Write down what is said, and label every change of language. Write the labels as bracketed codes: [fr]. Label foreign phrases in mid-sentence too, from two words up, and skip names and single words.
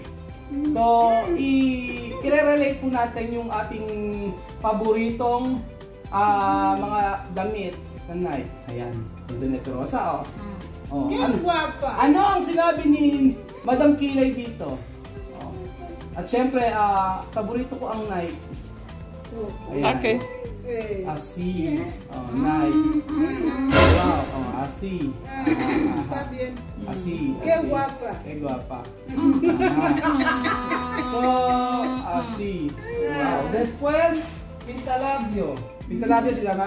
[tl] So, i-relate po natin yung ating paboritong mga damit na Nike. Ayan, ganda ni Ate Rosa, ano ang sinabi ni Madam Kilay dito? At syempre, paborito ko ang Nike. Ayan. Okay. [es] Así. Oh, nay. Wow. Oh, así. Está bien. Así. Qué así. guapa. Qué guapa. So, así. Wow. Después, pintalabio. Pintalabio se llama.